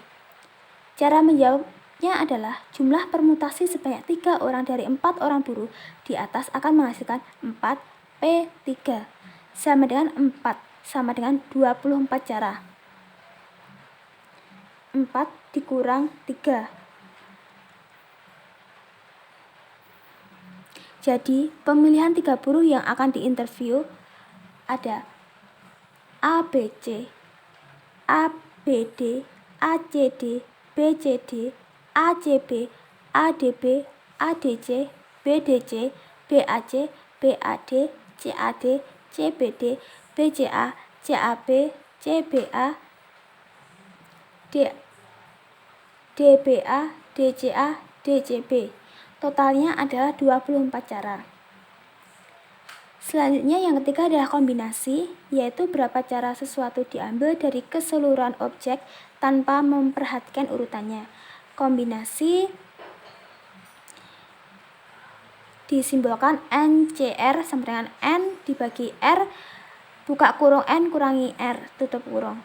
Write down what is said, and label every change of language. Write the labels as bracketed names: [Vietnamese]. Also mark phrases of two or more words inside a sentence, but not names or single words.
[Indonesian] Cara menjawabnya adalah jumlah permutasi sebanyak 3 orang dari 4 orang buruh di atas akan menghasilkan 4P3 sama dengan 4 sama dengan 24 cara. 4 dikurang 3. Jadi, pemilihan 3 buruh yang akan diinterview ada ABC, ABD, ACD, BCD, ACB, ADB, ADC, BDC, BAC, BAD, CAD, CBD, BCA, CAB, CBA, DBA, DCA, DCB. Totalnya adalah 24 cara. Selanjutnya yang ketiga adalah kombinasi, yaitu berapa cara sesuatu diambil dari keseluruhan objek tanpa memperhatikan urutannya. Kombinasi disimbolkan NCR sama dengan N dibagi R, buka kurung N kurangi R, tutup kurung.